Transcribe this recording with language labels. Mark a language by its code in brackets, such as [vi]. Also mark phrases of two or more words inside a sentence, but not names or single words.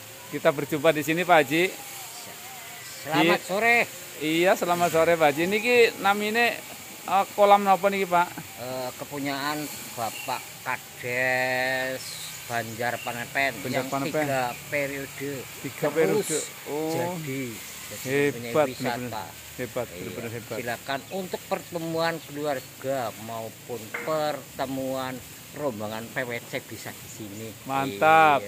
[id] Kita berjumpa di sini Pak Haji. Selamat sore. Iya, selamat sore Pak Haji. [jv] Niki namine kolam napa niki Pak? [id] Kepunyaan Bapak Kades Banjar Panepen yang 3 periode. 3 periode. Oh. Jadi hebat, wisata. Hebat, Iya, benar-benar hebat. silakan untuk pertemuan keluarga maupun pertemuan rombongan PWC bisa di sini. Mantap, Iya.